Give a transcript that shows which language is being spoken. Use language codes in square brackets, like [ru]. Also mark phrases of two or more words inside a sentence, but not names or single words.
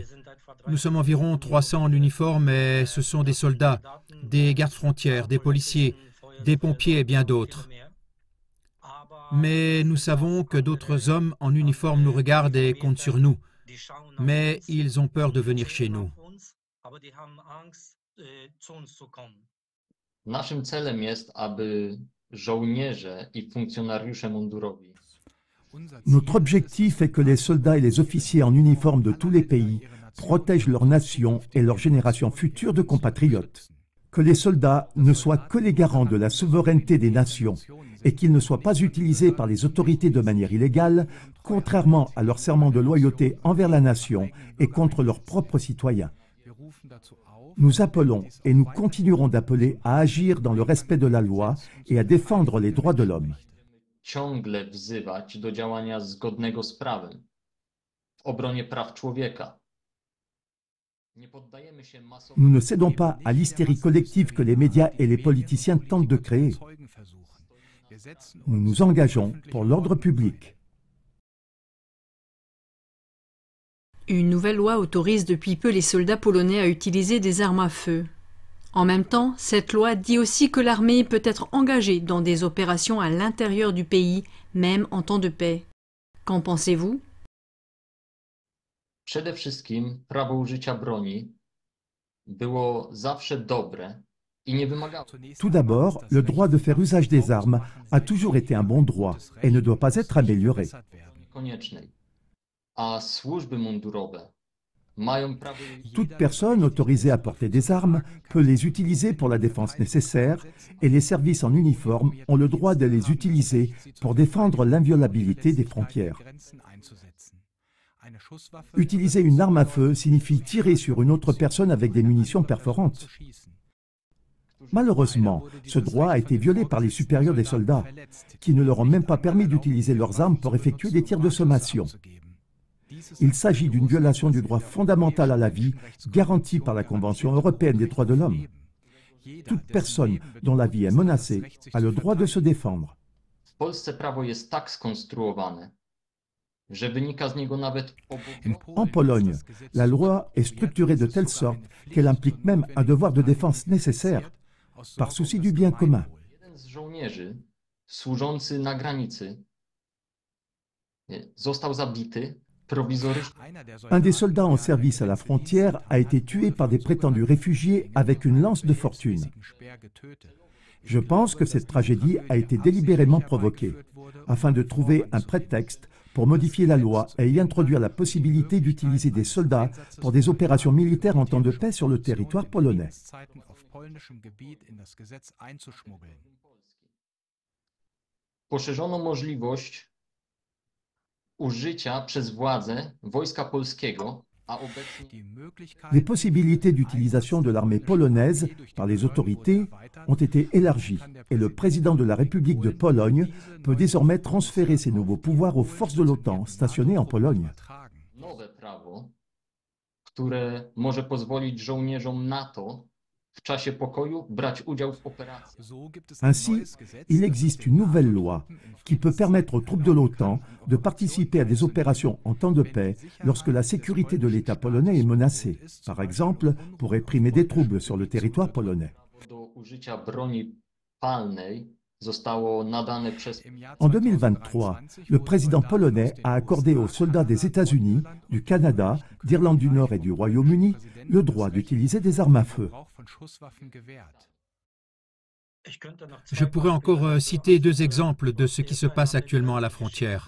[fr] Nous sommes environ 300 en uniforme et ce sont des soldats, des gardes-frontières, des policiers, des pompiers et bien d'autres. Mais nous savons que d'autres hommes en uniforme nous regardent et comptent sur nous. Mais ils ont peur de venir chez nous. [pl] Naszym celem jest, aby żołnierze i funkcjonariusze mundurowi [fr] Notre objectif est que les soldats et les officiers en uniforme de tous les pays protègent leur nation et leur génération future de compatriotes. Que les soldats ne soient que les garants de la souveraineté des nations et qu'ils ne soient pas utilisés par les autorités de manière illégale, contrairement à leur serment de loyauté envers la nation et contre leurs propres citoyens. Nous appelons et nous continuerons d'appeler à agir dans le respect de la loi et à défendre les droits de l'homme. [pl] ciągle wzywać do działania zgodnego z prawem w obronie praw człowieka. Nie poddajemy się masowo... [fr] Nous ne cédons pas à l'hystérie collective que les médias et les politiciens tentent de créer. Nous nous engageons pour l'ordre public. Une nouvelle loi autorise depuis peu les soldats polonais à utiliser des armes à feu. En même temps, cette loi dit aussi que l'armée peut être engagée dans des opérations à l'intérieur du pays, même en temps de paix. Qu'en pensez-vous? [pl] Przede wszystkim prawo użycia broni było zawsze dobre i nie wymagało [fr] Tout d'abord, le droit de faire usage des armes a toujours été un bon droit et ne doit pas être amélioré. [pl] koniecznej. A służby mundurowe mają prawo... [fr] Toute personne autorisée à porter des armes peut les utiliser pour la défense nécessaire et les services en uniforme ont le droit de les utiliser pour défendre l'inviolabilité des frontières. Utiliser une arme à feu signifie tirer sur une autre personne avec des munitions perforantes. Malheureusement, ce droit a été violé par les supérieurs des soldats, qui ne leur ont même pas permis d'utiliser leurs armes pour effectuer des tirs de sommation. Il s'agit d'une violation du droit fondamental à la vie, garanti par la Convention européenne des droits de l'homme. Toute personne dont la vie est menacée a le droit de se défendre. [pl] W Polsce prawo jest tak skonstruowane, że wynika z niego nawet [fr] En Pologne, la loi est structurée de telle sorte qu'elle implique même un devoir de défense nécessaire, par souci du bien commun. [pl] Jeden z żołnierzy służący na granicy został zabity prowizorycznie. [fr] Un des soldats en service à la frontière a été tué par des prétendus réfugiés avec une lance de fortune. Je pense que cette tragédie a été délibérément provoquée, afin de trouver un prétexte pour modifier la loi et y introduire la possibilité d'utiliser des soldats pour des opérations militaires en temps de paix sur le territoire polonais. [pl] Poszerzono możliwość użycia przez władze Wojska Polskiego, a obecnie [fr] Les possibilités d'utilisation de l'armée polonaise par les autorités ont été élargies et le président de la République de Pologne peut désormais transférer ses nouveaux pouvoirs aux forces de l'OTAN stationnées en Pologne. [pl] nowe prawo, które może pozwolić żołnierzom NATO w czasie pokoju brać udział w operacjach. [fr] Ainsi, il existe une nouvelle loi qui peut permettre aux troupes de l'OTAN de participer à des opérations en temps de paix lorsque la sécurité de l'État polonais est menacée, par exemple pour réprimer des troubles sur le territoire polonais. [pl] Do użycia broni palnej zostało nadane przez [fr] En 2023, le président polonais a accordé aux soldats des États-Unis, du Canada, d'Irlande du Nord et du Royaume-Uni le droit d'utiliser des armes à feu. Je pourrais encore citer 2 exemples de ce qui se passe actuellement à la frontière.